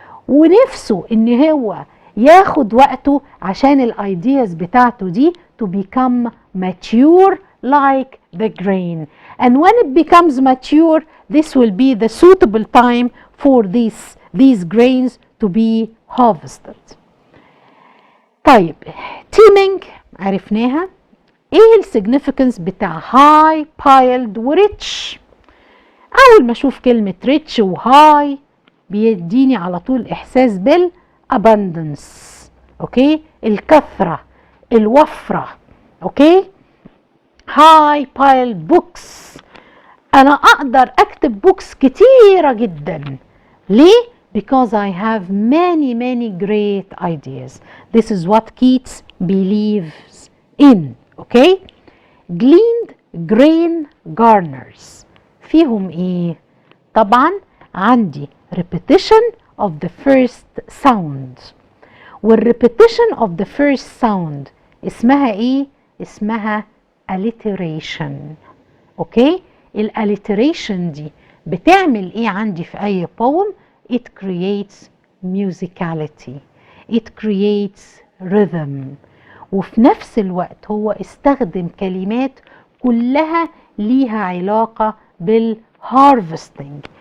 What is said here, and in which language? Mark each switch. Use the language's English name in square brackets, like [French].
[Arabic] ونفسه ان هو ياخد وقته عشان الايدياز بتاعته دي [English] to become mature like the grain, and when it becomes mature this will be the suitable time for these grains to be harvested. [Arabic] طيب teeming عرفناها. ايه السيجنيفيكانس بتاع high piled و rich؟ اول ما اشوف كلمة rich و high بيديني على طول احساس بالabundance، اوكي، الكثرة، الوفرة، اوكي. [English] high piled books، [Arabic] انا اقدر اكتب بوكس كتيرة جدا. [English] ليه؟ because I have many great ideas. This is what Keats believes in. Okay. gleaned grain garners [Arabic] فيهم ايه؟ طبعا عندي [English] repetition of the first sound، [Arabic] والrepetition of the first sound اسمها ايه؟ اسمها alliteration. اوكي، الاليتريشن دي بتعمل ايه عندي في اي poem؟ [English] it creates musicality, it creates rhythm، [Arabic] وفي نفس الوقت هو استخدم كلمات كلها ليها علاقة بالharvesting.